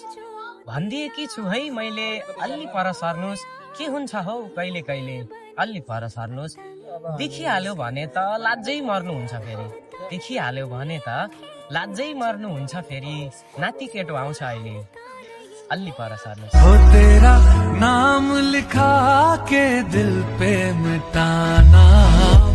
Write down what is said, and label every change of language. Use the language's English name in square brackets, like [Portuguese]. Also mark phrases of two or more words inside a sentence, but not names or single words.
[Nepali] भनिदिएकी छु है मैले अलि पर सर्नुहोस्, के हुन्छ हौ कहिले कहिले अलि पर सर्नुहोस्। देखिहाल्यो भने त लाजै मर्नुहुन्छ फेरि, देखिहाल्यो भने त लाजै मर्नुहुन्छ फेरि, नाति केटो आउँछ अहिले अलि पर सर्नुहोस्। [Hindi] हो तेरा नाम लिखा के दिल पे मिटाना